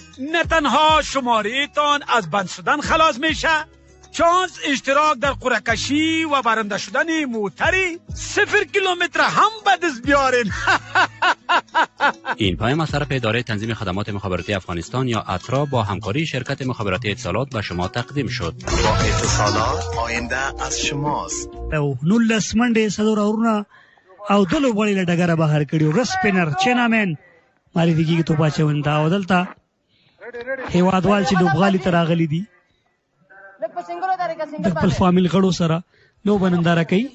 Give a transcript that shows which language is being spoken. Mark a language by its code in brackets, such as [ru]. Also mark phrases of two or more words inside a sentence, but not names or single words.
[fa] نه تنها شماره تان از بند شدن خلاص میشه، چانس اشتراک در قرعه کشی و برنده شدن موتری 0 کیلومتر هم به دست بیارین. این پیام از طرف اداره تنظیم خدمات مخابراتی افغانستان یا اترا با همکاری شرکت مخابراتی اتصالات به شما تقدیم شد. با اتصالات آینده از شماست. [ps] او 19 منډې څلور اورونه او د لوبغاړي له ډګره بهر کړي. رس سپینر چینامین مالي دیږي توپ اچونده او دلته هیوادوال چې لوبغالي ته راغلي دي د خپل فامیل غړو سره لوبه ننداره کوي.